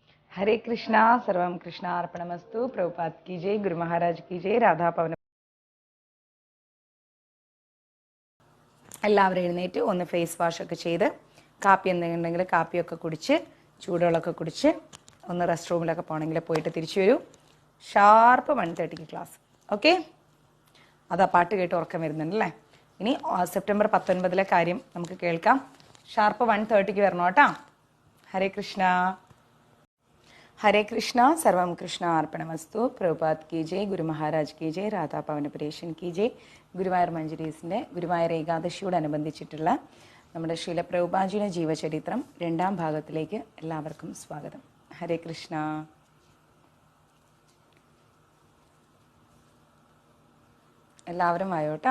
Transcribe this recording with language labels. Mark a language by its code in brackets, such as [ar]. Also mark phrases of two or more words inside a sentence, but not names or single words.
[hi] हरे कृष्णा सर्वम कृष्णा अर्पणमस्तु प्रभुपाद की जय गुरु महाराज की जय राधा पवन [ml] എല്ലാവരും എഴുന്നേറ്റ് ഒന്ന് ഫേസ് വാഷ് ഒക്കെ ചെയ്ത് കാപ്പി എന്തെങ്കിലും ഉണ്ടെങ്കിൽ കാപ്പിയൊക്കെ കുടിച്ച് ചൂടുവെള്ളമൊക്കെ കുടിച്ച് ഒന്ന് റെസ്റ്റ് റൂമിലൊക്കെ പോകണമെങ്കിൽ പോയിട്ട് തിരിച്ചു വരൂ. [en] sharp 1:30 class. [ml] ഓക്കെ, അതാ പാട്ട് കേട്ട് ഉറക്കം വരുന്നുണ്ടല്ലേ. ഇനി സെപ്റ്റംബർ 19 കാര്യം നമുക്ക് കേൾക്കാം. ഷാർപ്പ് 1:30 വരണം കേട്ടോ. ഹരേ കൃഷ്ണ. [hi] हरे कृष्णा सर्वम कृष्णा अर्पणमस्तु प्रभुपाद की जय गुरु महाराज की जय राधा പവനപുരേഷൻ की जय. [ml] ഗുരുവായൂർ മഞ്ജരീസിൻ്റെ ഗുരുവായൂർ ഏകാദശിയോടനുബന്ധിച്ചിട്ടുള്ള നമ്മുടെ ശ്രീല പ്രഭുപാജിയുടെ ജീവചരിത്രം 2ാം ഭാഗത്തിലേക്ക് എല്ലാവർക്കും സ്വാഗതം. ഹരേ കൃഷ്ണ. എല്ലാവരും വായോട്ടോ.